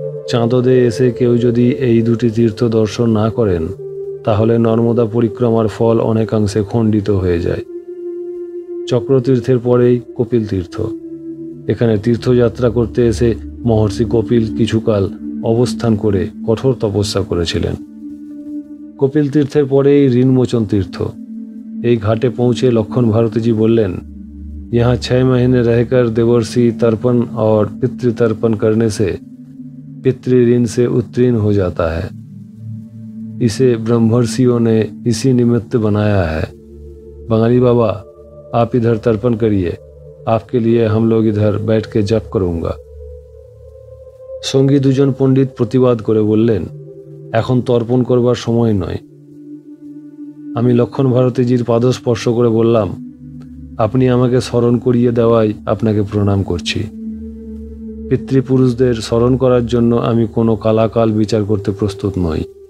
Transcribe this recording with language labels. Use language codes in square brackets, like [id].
[bn] চাঁদোদে এসে কেউ যদি এই দুটি তীর্থ দর্শন না করেন তাহলে নর্মদা পরিক্রমার ফল অনেকাংশে খণ্ডিত হয়ে যায়। চক্রতীর্থের পরেই কপিল তীর্থ। এখানে তীর্থযাত্রা করতে এসে মহর্ষি কপিল কিছুকাল অবস্থান করে কঠোর তপস্যা করেছিলেন। কপিল तीर्थेर পরেই ঋণমোচন तीर्थ। এই ঘাটে পৌঁছে [hi] লক্ষণ भारती जी बोलें, यहाँ 6 महीने रहकर देवर्षि तर्पण और पितृतर्पण करने से पितृ ऋण से उत्तीर्ण हो जाता है। इसे ब्रह्मर्षियों ने इसी निमित्त बनाया है। बंगाली बाबा, आप इधर तर्पण करिए, आपके लिए हम लोग इधर बैठ के जप करूँगा। [bn] सঙ্গী দুজন পণ্ডিত প্রতিবাদ করে বললেন, এখন তর্পণ করবার সময় নয়। আমি লক্ষণ ভারতীজির পাদস্পর্শ করে বললাম, আপনি আমাকে স্মরণ করিয়ে দেওয়ায় আপনাকে প্রণাম করছি। পিতৃপুরুষদের স্মরণ করার জন্য আমি কোনো কালাকাল বিচার করতে প্রস্তুত নই।